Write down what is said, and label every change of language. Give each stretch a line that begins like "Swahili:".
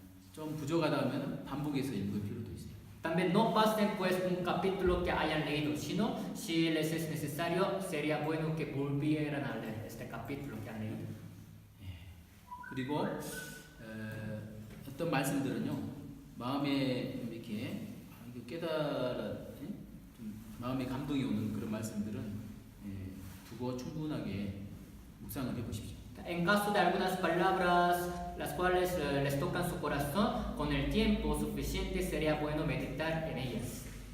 Korean: 좀 부족하다 하면 반복해서 읽을 필요도 있어요.
Spanish: También no pasen pues un capítulo que hayan leído, sino si les es necesario sería bueno que volvieran a leer este capítulo que han leído.
Korean: 그리고 어떤 말씀들은요 마음에 이렇게 이거 깨달아 좀 마음에 감동이 오는 그런 말씀들은 두고 충분하게 묵상을 해보십시오.
Spanish: En caso de algunas palabras las cuales les tocan su corazón, con el tiempo suficiente sería bueno meditar en ellas.